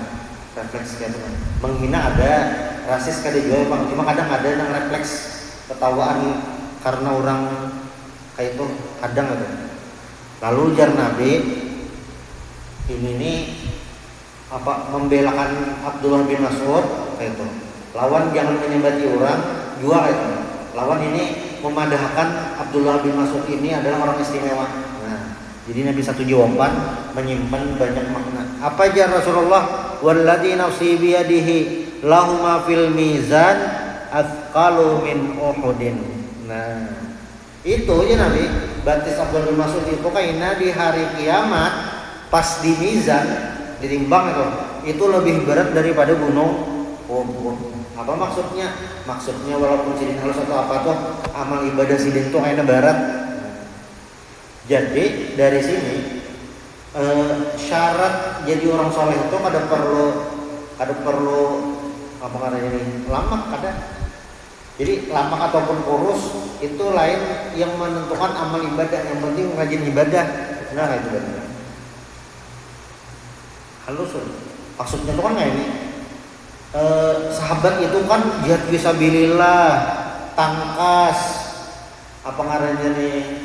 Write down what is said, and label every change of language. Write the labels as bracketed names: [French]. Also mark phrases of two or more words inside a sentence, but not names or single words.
[Banjar] Refleks kayak itu. Menghina ada, rasis kada juga Bang. Cuma kadang ada yang refleks ketawaan karena orang kayak itu kadang gitu. Lalu ujar Nabi ini nih apa membelakan Abdullah bin Mas'ud kayak itu. Lawan jangan menyembati orang juga kayak itu. Lawan ini memadahkan Abdullah bin Mas'ud ini adalah orang istimewa. Nah, jadi Nabi satu jawaban menyimpan banyak makna. Apa aja Rasulullah? [Arabic] والذي نفسي بيده لهما في الميزان أثقل من أحد. [Banjar] Nah, itu ya Nabi batis Abdullah bin Mas'ud itu kayaknya di hari kiamat pas di mizan ditimbang itu lebih berat daripada gunung Uhud. Apa maksudnya? Maksudnya walaupun Sidin halus atau apa tuh amal ibadah Sidin tuh kayaknya berat. Jadi dari sini syarat jadi orang soleh itu kada perlu apa namanya ini lamak kada. Jadi lamak ataupun kurus itu lain yang menentukan amal ibadah. Yang penting rajin ibadah. Nah itu benar. Halus. Maksudnya itu kan kayak ini. Sahabat itu kan [Arabic] جهاد في سبيل الله, [Banjar] tangkas, apa ngarannya nih?